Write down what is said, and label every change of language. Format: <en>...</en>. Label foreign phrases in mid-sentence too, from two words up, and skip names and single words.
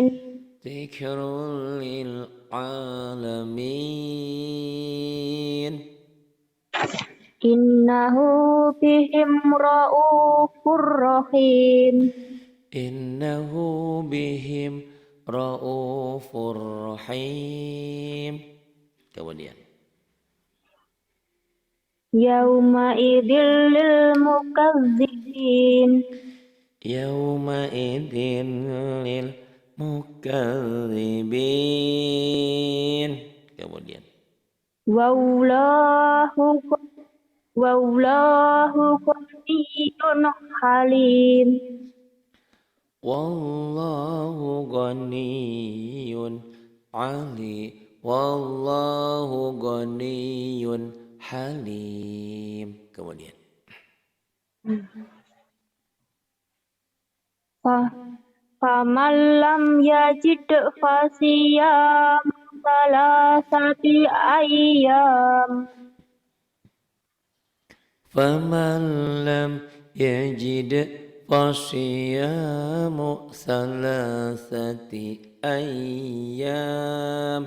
<ar>ذكر للعالمين. إنه بهم رؤوف رحيم. إنه بهم رؤوف رحيم.</ar> <id>Kemudian</id> <ar>يومئذ للمكذبين. يومئذ للمكذبين. Kemudian والله غني حليم. والله غني والله غني حليم.</ar> <id>Kemudian</id> <ar>فمن لم يجد فصيام ثلاثة أيام. فمن لم يجد فصيام ثلاثة أيام.</ar>